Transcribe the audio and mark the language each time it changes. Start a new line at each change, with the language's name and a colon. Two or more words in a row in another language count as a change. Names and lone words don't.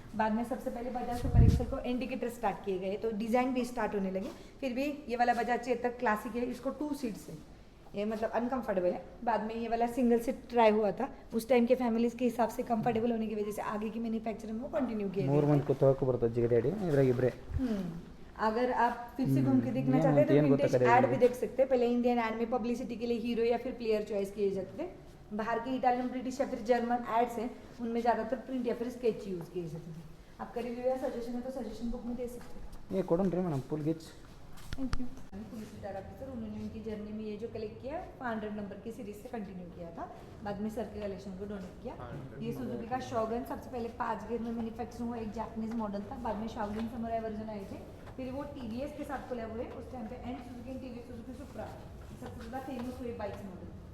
Hindi: बाद में सबसे पहले बजाज सुपर एक्सेल को
English: indicator start
Hindi: किए गए तो डिजाइन भी स्टार्ट होने लगे। फिर भी ये वाला बजाज चेतक क्लासिक है, इसको 2 सीट्स है, ये मतलब अनकंफर्टेबल है। बाद में ये वाला
English: single seat try
Hindi: हुआ था, उस टाइम के फैमिलीज के हिसाब से कंफर्टेबल होने की वजह से आगे की मैन्युफैक्चरिंग को कंटिन्यू किया
Kannada: ಮೂರು
Hindi: गया।
Kannada: ಮಂದಿ ಕೂತ್ಕೊಳ್ಳೋಕೆ ಬರ್ತದೆ ಜಿಗದಾಡಿ ಇದ್ರಾಗ ಇಬ್ಬರೇ.
Hindi: अगर आप फिर से घूम के देखना ये चाहते हैं तो ये विंटेज गोता ऐड करेगा। भी देख सकते हैं। पहले
English: Indian ad
Hindi: में पब्लिसिटी के लिए हीरो या फिर प्लेयर चॉइस किए जाते थे, बाहर के
English: Italian British
Hindi: या फिर
English: German ads
Hindi: हैं उनमें ज़्यादातर प्रिंट या फिर
English: sketch use
Hindi: किए जाते थे। आपका रिव्यू या सजेशन है तो
English: suggestion book
Hindi: में दे सकते हैं।
Kannada: ಏ ಕೊಡೋಣ್ರಿ ಮೇಡಮ್ ಫುಲ್ ಗಿಚ್.
English: thank you. police retire officer,
Hindi: उन्होंने उनकी जर्नी में ये जो कलेक्ट किया 500 नंबर की सीरीज से कंटिन्यू किया था, बाद में सर के कलेक्शन को डोनेट किया। ये सुजुकी का शॉगन सबसे पहले 5 गियर में मैन्युफैक्चर हुआ एक
English: Japanese model
Hindi: था, बाद में शॉगन समुराई वर्जन आए थे, फिर वो TVS के साथ कोलैब हुए उस टाइम पे, एंड सुजुकी एंड TVS सुजुकी सुप्रा सबसे ज़्यादा फेमस हुए
English: bikes model.